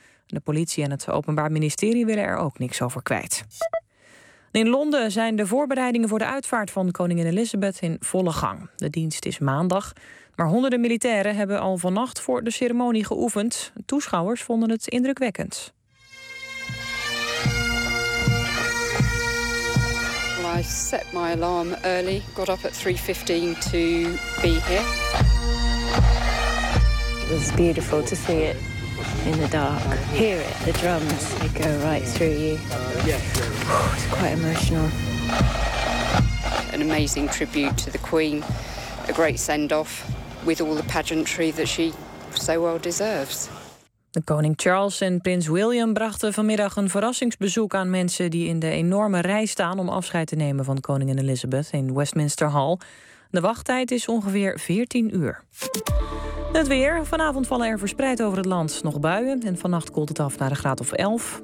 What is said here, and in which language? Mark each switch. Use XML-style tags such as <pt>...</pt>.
<nl>De politie en het Openbaar Ministerie willen er ook niks over kwijt. In Londen zijn de voorbereidingen voor de uitvaart van koningin Elizabeth in volle gang. De dienst is maandag, maar honderden militairen hebben al vannacht voor de ceremonie geoefend. Toeschouwers vonden het indrukwekkend.</nl> <en>I set my alarm early, got up at 3:15 to be here. It was beautiful to see it in the dark. Hear it, the drums, they go right through you. It's quite emotional. An amazing tribute to the Queen, a great send-off with all the pageantry that she so well deserves.</en> <nl>De koning Charles en prins William brachten vanmiddag een verrassingsbezoek aan mensen die in de enorme rij staan om afscheid te nemen van koningin Elizabeth in Westminster Hall. De wachttijd is ongeveer 14 uur. Het weer. Vanavond vallen er verspreid over het land nog buien. En vannacht koelt het af naar een graad of 11.</nl>